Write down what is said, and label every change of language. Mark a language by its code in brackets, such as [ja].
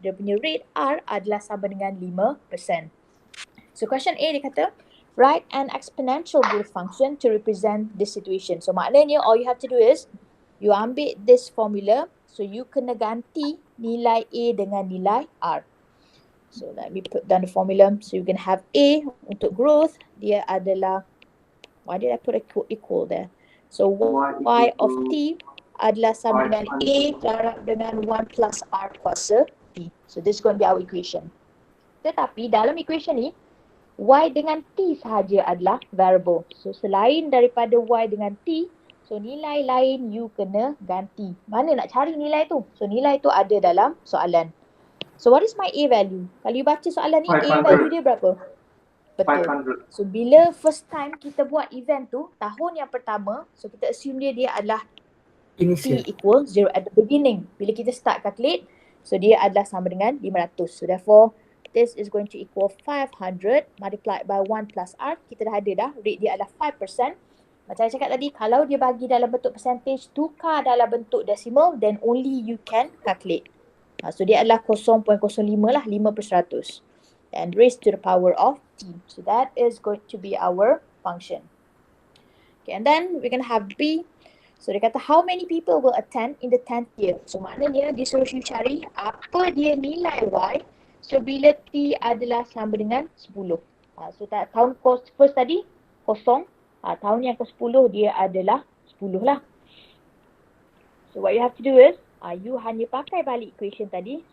[ms] Dia punya rate R adalah sama dengan 5%. [en] So question A dia kata, write an exponential growth function to represent this situation. So maknanya all you have to do is, you ambil this formula, so [ms] you kena ganti nilai A dengan nilai R. [en] So let me put down the formula. So you can have A [ms] untuk growth, dia adalah, [en] why did I put equal there? [ms] So Y of T adalah sama dengan A darab dengan 1 plus R kuasa T. [en] So this is going to be our equation. [ms] Tetapi dalam equation ni, Y dengan T sahaja adalah variable. So selain daripada Y dengan T, so nilai lain you kena ganti. Mana nak cari nilai tu? So nilai tu ada dalam soalan. [en] So what is my A value? [ms] Kalau you baca soalan ni, [en] 500. [ms] A value dia berapa? Betul. 500. So bila first time kita buat event tu, tahun yang pertama, so kita assume dia adalah T equal 0 [en] at the beginning. [ms] Bila kita start calculate, so dia adalah sama dengan 500. [en] So therefore, this is going to equal 500 multiplied by 1 plus R. [ms] Kita dah ada dah, rate dia adalah 5%. Macam saya cakap tadi, kalau dia bagi dalam bentuk percentage, tukar dalam bentuk decimal, [en] then only you can calculate. [ms] So dia adalah 0.05 lah, 5%. [en] And raised to the power of T. So that is going to be our function. Okay, and then we're going to have B. So [ms] dia kata [en] how many people will attend in the 10th year. [ms] So maknanya dia suruh you cari apa dia nilai Y. So bila T adalah sama dengan 10. So tahun first tadi kosong. Tahun yang ke-10 dia adalah 10 lah. [en] So what you have to do is, [ms] you hanya pakai balik [en] equation tadi.